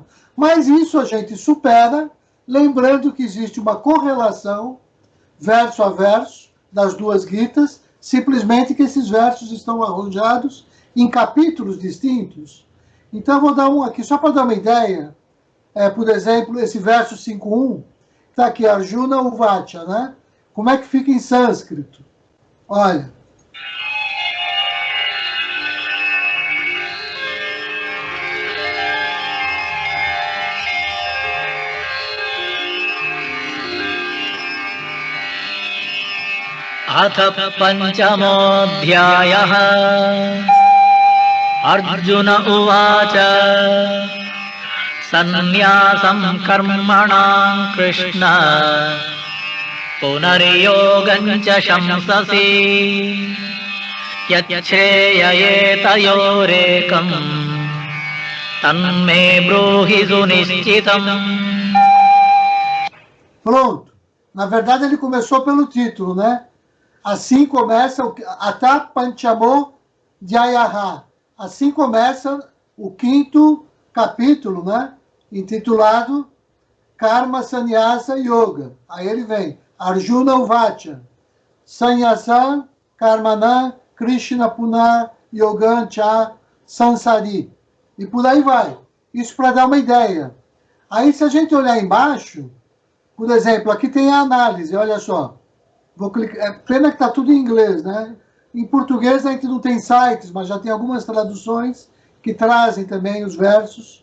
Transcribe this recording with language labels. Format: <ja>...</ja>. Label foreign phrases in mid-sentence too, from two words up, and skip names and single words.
<pt>Mas isso a gente supera, lembrando que existe uma correlação, verso a verso, das duas Gitas, simplesmente que esses versos estão arranjados em capítulos distintos. Então, eu vou dar um aqui, só para dar uma ideia. Por exemplo, esse verso 5.1, está aqui,</pt> <sa>अर्जुन उवाच,</sa> <pt>né? Como é que fica em sânscrito? Olha.</pt> <sa>अथ पञ्चमोऽध्यायः अर्जुन उवाच सन्न्यासं कर्मणां कृष्ण पुनर्योगं च शंससि यच्छ्रेययेतयोरेकं तन्मे ब्रूहि सुनिश्चितम्.</sa> <pt>Pronto. Na verdade, ele começou pelo título, né? Assim começa o</pt> <sa>अथ पञ्चमो ध्यायः.</sa> <pt>Assim começa o 5º capítulo, né? Intitulado Karma Sannyasa Yoga.</pt> <sa>Aí ele vem अर्जुन उवाच, सन्न्यासं कर्मणां कृष्ण पुनर्योगं च संसारि.</sa> <pt>E por aí vai. Isso para dar uma ideia. Aí, se a gente olhar embaixo, por exemplo, aqui tem a análise, olha só. Vou clicar. Pena que está tudo em inglês, né? Em português a gente não tem sites, mas já tem algumas traduções que trazem também os versos.</pt>